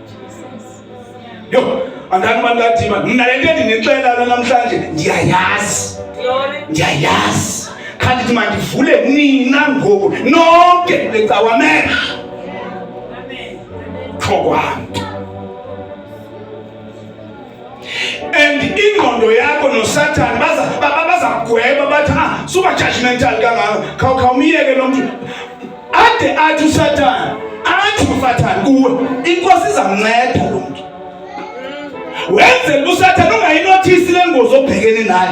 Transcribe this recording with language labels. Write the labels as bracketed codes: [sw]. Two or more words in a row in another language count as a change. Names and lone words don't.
[xh] Yo, andani mangathi mina le nto endinixela namhlanje ndiyayazi. Kantithi mandivule nina ngoku nonke lecawa amehlo. Akho kwanto. And ingqondo yakho noSathane bazakugweba bathi [en] super judgmental [xh] kangaka, khawumiyeke lo mntu. Ade athi uSathane kuwe inkosi izamnceda lo mntu. Wenzele uSathane ungayinothisi le ngozi obhekene nayo.